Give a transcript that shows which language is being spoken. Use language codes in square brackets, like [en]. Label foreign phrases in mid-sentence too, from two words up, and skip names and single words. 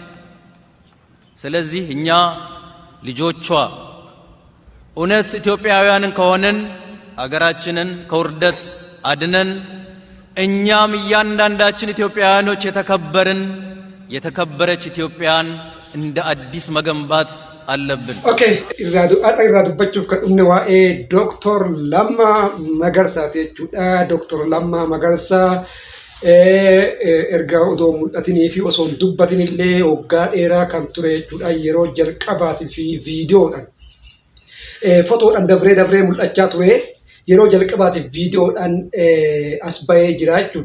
[am] ስለዚህ እኛ ልጆቿ እውነት ኢትዮጵያውያንን ከሆንን አገራችንን ከውርደት አድነን እኛም እያንዳንዳችን ኢትዮጵያውያኖች የተከበረች ኢትዮጵያን እንደ አዲስ መገንባት አለብን። [om] ኦኬ ኢራዱ በቹፍ ከኡነ ዋኤ ዶክተር ለማ መገርሳ ተቹዳ ዶክተር ለማ መገርሳ erga odoo mul'atanii fi osoo hin dubbatinillee waggaa dheeraa kan ture jechuudha. Yeroo jalqabaatii fi viidiyoodhaan fotoodhaan dabree mul'achaa ture. Yeroo jalqabaatiif viidiyoodhaan as bahee jira jechuudha.